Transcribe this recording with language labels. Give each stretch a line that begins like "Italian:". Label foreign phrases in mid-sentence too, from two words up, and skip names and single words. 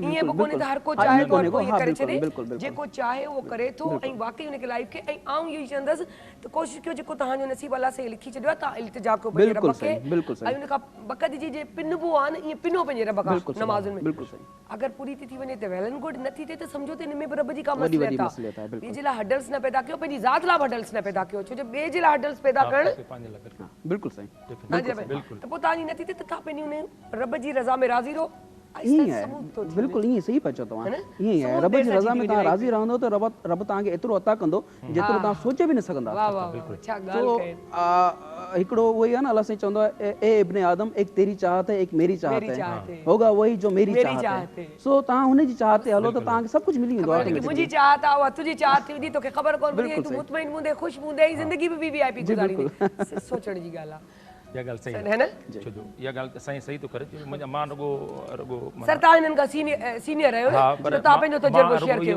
Sindhi: ईअं बि कोन्हे त हर को चाहे थो हर को इहे करे छॾे। जेको चाहे उहो करे थो ऐं वाकई हुनखे लाइफ खे। ऐं आऊं इहो ई चवंदसि त कोशिशि कयो जेको तव्हांजो नसीब अलाह से लिखी छॾियो आहे तव्हां इल्तिजा कयो पंहिंजे रब खे। ऐं हुनखां बक़द जी जे पिनबो आहे न ईअं पिनो पंहिंजे रब खां नमाज़ुनि में। अगरि पूरी थी वञे त
English: well and good,
Sindhi: नथी थिए त सम्झो त हिन में बि रब जी का मसलियत आहे। ॿिए जे लाइ हडल्स न पैदा कयो, पंहिंजी ज़ात लाइ हडल्स न पैदा कयो, छो जो ॿिए जे लाइ हडल्स पैदा करणु बिल्कुलु सही। त पोइ तव्हांजी नथी थिए त तव्हां पंहिंजी हुन रब जी रज़ा में राज़ी रहो। ईअं आहे, बिल्कुलु ईअं सही पिया चओ तव्हां। ईअं ई आहे, रब जी रज़ा में तव्हां राज़ी रहंदो त रब तव्हांखे एतिरो अता कंदो जेतिरो तव्हां सोचे बि न सघंदा। हिकिड़ो उहो ई आहे न, अलाह साईं चवंदो आहे ए इब्ने आदम
Urdu: ایک تیری چاہت ہے ایک میری چاہت ہے، ہوگا وہی جو میری چاہت ہے.
Sindhi: सो तव्हां हुनजी चाहत ते हलो त तव्हांखे सभु कुझु मिली वेंदो आहे। मुंहिंजी चाहत आहे उहा तुंहिंजी चाहत थी वेंदी, तोखे ख़बर कोन पवंदी, तूं मुतमइन हूंदे ख़ुशि हूंदे ज़िंदगी बि वीआईपी गुज़ारींदी। सोचण जी ॻाल्हि आहे। इहा ॻाल्हि सही आहे न? छो जो इहा ॻाल्हि साईं सही थो करे। मां रुगो सर तव्हां हिननि खां सीनियर आहियो, तव्हां पंहिंजो तजुर्बो शेयर कयो।